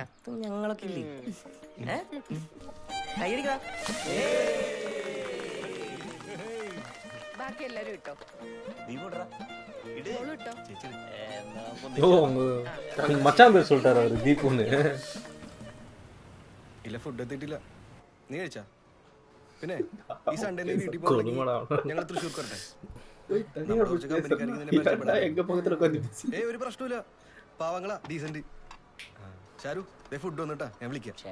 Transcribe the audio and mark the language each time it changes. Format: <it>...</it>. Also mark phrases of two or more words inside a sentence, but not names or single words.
<ml>ഞങ്ങളൊക്കെ ഇല്ലേ ബാക്കി എല്ലാരും ഇട്ടോ മോളും ഇട്ടോ.</ml> <ta>ஓ உங்க மச்சான் பேர் சொல்லிட்டாரு அவரு தீபுன்னு.</ta> <ml>ഇല്ല ഫുഡ് എത്തിയിട്ടില്ല. നീ കഴിച്ചാ? പിന്നെ ഈ സൺഡേ നീ വീട്ടിൽ പോകണം. ഞങ്ങൾ തൃശ്ശൂർ വരട്ടെ. ഒരു പ്രശ്നമില്ല, പാവങ്ങളാ, ഡീസന്റ്. ഷാരു ഫുഡ് വന്നിട്ടാ ഞാൻ വിളിക്കാം.</ml>